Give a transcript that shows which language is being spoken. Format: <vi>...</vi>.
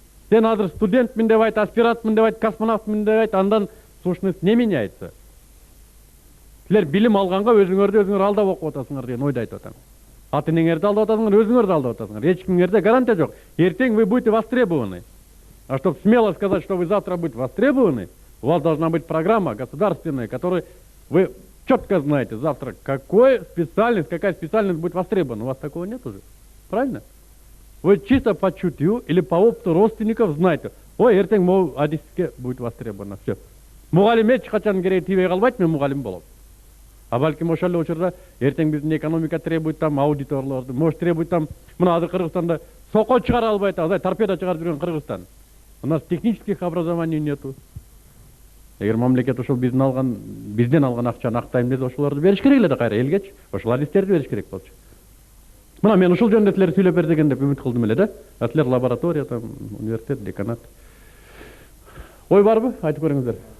<ky>Сен азыр студентмин деп айт, аспирантмин деп айт, космонавтмин деп айт, андан</ky> <ru>сущность не меняется.</ru> <ky>Силер билим алганга өзүңөр алдап окуп атасыңар деген ойду айтып атам. Ата энеңерди алдап атасыңар, өзүңөрдү алдап атасыңар. Эч кимдерде гарантия жок. Эртең</ky> <ru>вы будете востребованы. А чтобы смело сказать, что вы завтра будете востребованы, у вас должна быть программа государственная, которую вы четко знаете завтра, какая специальность будет востребована. У вас такого нет уже. Правильно? Вы чисто по чутью или по опыту родственников знаете, ой, эртең могу адиске будет востребовано.</ru> <ky>Все. Мугалим эч качан кереги тийбей калбайт, мен мугалим болом. А балким ошол эле учурда эртең биздин экономика требует там аудиторлорду,</ky> <ru>может требует там,</ru> <ky>мына азыр Кыргызстанда сокой чыгара албай атабыз, торпеда чыгарып жүргөн Кыргызстан.</ky> <ru>У нас технических образований нету.</ru> <ky>Эгер мамлекет ошол бизден алган акчаны актайм десе, ошолорду бериш керек эле да кайра элгечи. Ошол адистерди бериш керек болчу. Мына мен ушул жөнүндө силер сүйлөп бер деген деп үмүт кылдым эле да. А силер лаборатория, там университет, деканат. Ой барбы? Айтып көрүңүздөр.</ky>